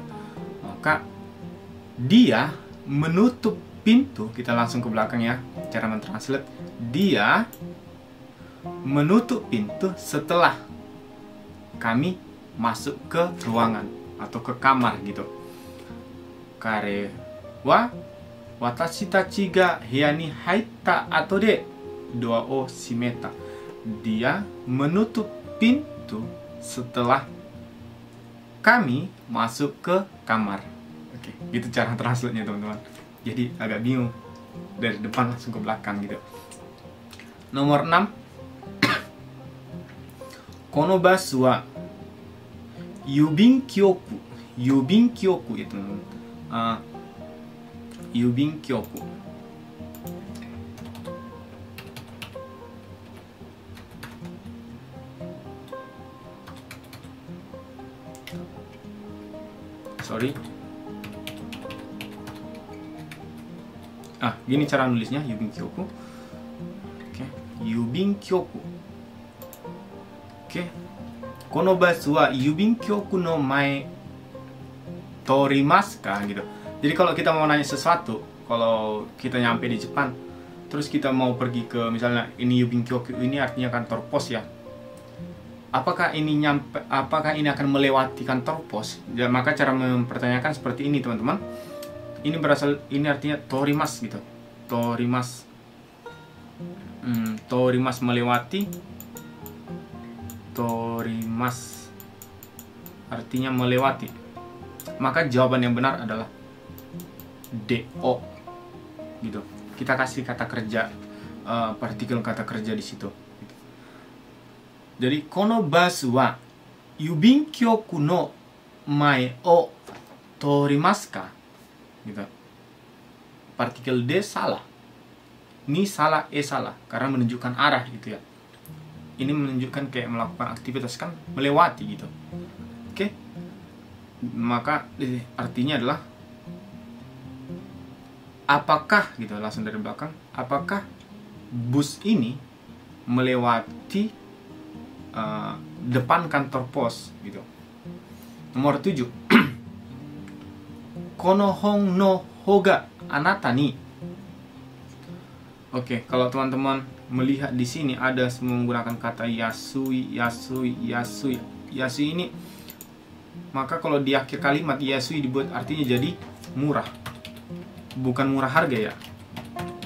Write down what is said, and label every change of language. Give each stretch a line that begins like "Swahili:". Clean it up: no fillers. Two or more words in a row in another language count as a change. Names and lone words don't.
Indonesian: Maka dia menutup pintu, kita langsung ke belakang ya, cara mentranslate. Dia menutup pintu setelah kami masuk ke ruangan atau ke kamar gitu.
Japanese: 彼は私たちが部屋に入った後でドアを閉めた.
Indonesian: Dia menutup pintu setelah kami masuk ke kamar. Oke, gitu cara translate-nya teman-teman. Jadi agak bingung dari depan langsung ke belakang gitu. Nomor 6.
Japanese: このバスは郵便局. 郵便局 itu 郵便局.
Indonesian: Sorry. Gini cara nulisnya
Japanese: 郵便局. Oke, 郵便局. Oke. このバスは郵便局の前通りますか gitu.
Indonesian: Jadi kalau kita mau nanya sesuatu, kalau kita nyampe di Jepang, terus kita mau pergi ke misalnya ini
Japanese: 郵便局,
Indonesian: ini artinya kantor pos ya. Apakah ini akan melewati kantor pos? Ya, maka cara mempertanyakan seperti ini teman-teman. Ini artinya torimasu gitu.
Japanese: 通ります。通ります
Indonesian: melewati. Torimasu artinya melewati. Maka jawaban yang benar adalah do gitu. Kita kasih kata kerja, partikel kata kerja di situ.
Japanese: Jadi このバスは郵便局の前を通りますか?
Indonesian: Gitu. Partikel D salah. Ni salah, salah karena menunjukkan arah gitu ya. Ini menunjukkan kayak melakukan aktivitas kan melewati gitu. Oke. Maka artinya adalah apakah gitu, langsung dari belakang, apakah bus ini melewati depan kantor pos gitu. Nomor 7.
Japanese: この本のほうがあなたに.
Indonesian: Oke, kalau teman-teman melihat di sini ada menggunakan kata yasui. Yasui ini, maka kalau di akhir kalimat yasui dibuat artinya jadi murah. Bukan murah harga ya.